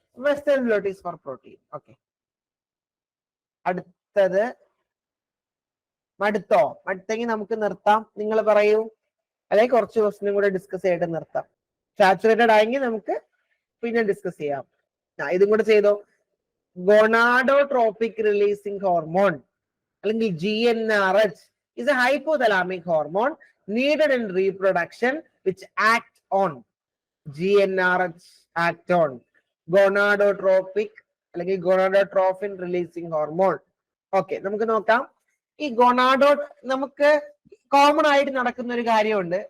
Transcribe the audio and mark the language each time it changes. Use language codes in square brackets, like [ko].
[en] Western blot is for protein. [ml] Okay, അടുത്തത് മടുത്തോ? മടുത്തെങ്കിൽ നമുക്ക് നിർത്താം. നിങ്ങൾ പറയൂ, അല്ലെങ്കിൽ കുറച്ച് ക്വസ്റ്റ്യനും കൂടെ ഡിസ്കസ് ചെയ്തിട്ട് നിർത്താം. സാച്ചുറേറ്റഡ് ആയെങ്കിൽ നമുക്ക് പിന്നെ ഡിസ്കസ് ചെയ്യാം. ഇതും കൂടെ ചെയ്തോ. [en] Gonadotropic releasing hormone അല്ലെങ്കിൽ GnRH is a hypothalamic hormone needed in reproduction which act on GnRH act on gonadotropic അല്ലെങ്കിൽ gonadotrophin releasing hormone. [ml] ഓക്കെ, നമുക്ക് നോക്കാം. ഈ നമുക്ക് കോമൺ ആയിട്ട് നടക്കുന്ന ഒരു കാര്യമുണ്ട്.